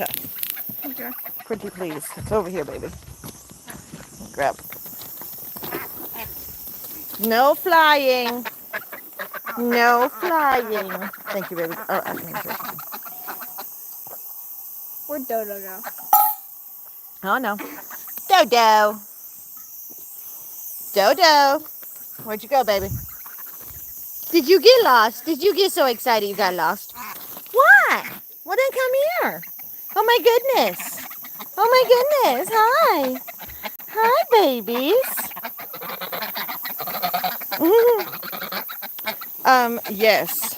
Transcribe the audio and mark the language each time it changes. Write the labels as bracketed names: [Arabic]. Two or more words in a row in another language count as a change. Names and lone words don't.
[English] Okay. Pretty please. It's over here, baby. Grab. No flying. No flying. Thank you, baby. Oh, I can hear. Where'd Dodo go? Oh, no. Dodo. Dodo. Where'd you go, baby? Did you get lost? Did you get so excited you got lost? What? Well, then come here. Oh, my goodness. Oh, my goodness. Hi. Hi, babies. Yes.